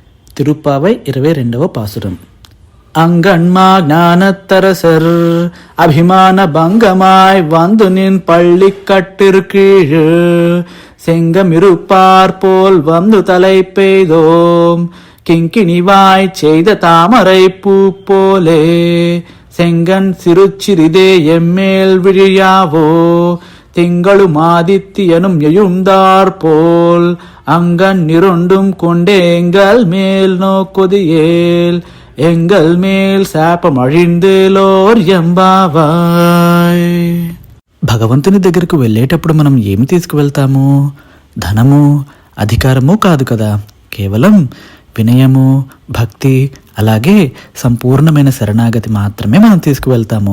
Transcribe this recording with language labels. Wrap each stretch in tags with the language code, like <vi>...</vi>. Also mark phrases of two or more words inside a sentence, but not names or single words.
<te>తిరుప్పావై 22వ పాసురం.</te> <ta>அங்கண்மா ஞானத்தரசர் அபிமான பங்கமாய் வந்து நின் பள்ளி கட்டிற்கீழ் செங்கமிருப்பார் போல் வந்து தலை பெய்தோம் கிங்கிணிவாய் செய்த தாமரை பூ போலே செங்கன் சிறுச்சிறிதே எம்மேல் விழியாவோ திங்களும் ஆதித்யனும் எழுந்தார் போல் அங்கன் நிரொண்டும் கொண்டே எங்கள் மேல் நோக்குதியேல் எங்கள் மேல் சாபம் இழிந்தேலோர் எம்பாவாய்.</ta> <te>భగవంతుని దగ్గరకు వెళ్ళేటప్పుడు మనం ఏమి తీసుకువెళ్తాము? ధనము, అధికారము కాదు కదా, కేవలం వినయము, భక్తి, అలాగే సంపూర్ణమైన శరణాగతి మాత్రమే మనం తీసుకువెళ్తాము.</te>